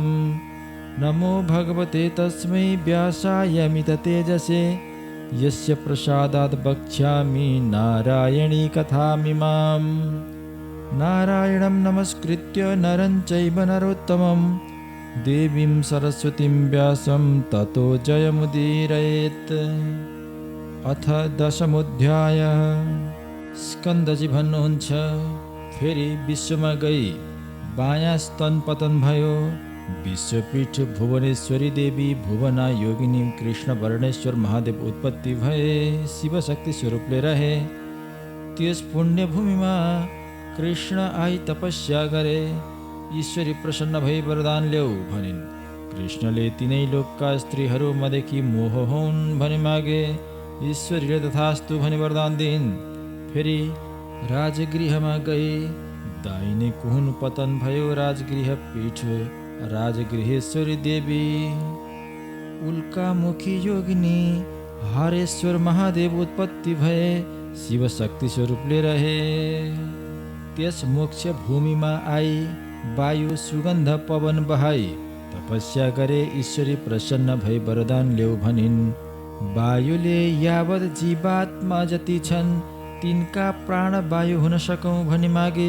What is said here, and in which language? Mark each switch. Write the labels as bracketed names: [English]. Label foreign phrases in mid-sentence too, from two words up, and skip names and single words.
[Sanskrit] नमो भगवते तस्मै व्यासायमिततेजसे यस्य प्रसादात् वक्ष्यामि नारायणी कथामिमाम्। नारायणं नमस्कृत्य नरं चैव नरोत्तमं देवीं सरस्वतीं व्यासं ततो जयमुदीरयेत्। अथ दशमोऽध्यायः। [Nepali] स्कन्दजी भन्नुहुन्छ, फेरि विश्वमा गई बायाँ स्तन पतन भयो। विश्वपीठ भुवनेश्वरी देवी भुवना योगिनी कृष्ण वर्णेश्वर महादेव उत्पत्ति भए शिवशक्ति स्वरूपले रहे। त्यस पुण्यभूमिमा कृष्ण आई तपस्या गरे। ईश्वरी प्रसन्न भई वरदान ल्याऊ भनिन्। कृष्णले तिनै लोकका स्त्रीहरू मदेखि मोह हुन् भनी मागे। ईश्वरीले तथास्तु भनी वरदान दिइन्। फेरि राजगृहमा गए। दाहिने कुहुन पतन भयो राजगृह पीठ। राजगृहेश्वरी देवी उल्कामुखी योगिनी हरेश्वर महादेव उत्पत्ति भए शिवशक्ति स्वरूपले रहे। त्यस मोक्ष भूमिमा आई वायु सुगन्ध पवन बहाई तपस्या गरे। ईश्वरी प्रसन्न भई वरदान ल्याऊ भनिन्। वायुले यावत जीवात्मा जति छन् तिनका प्राण वायु हुन सकौँ भनी मागे।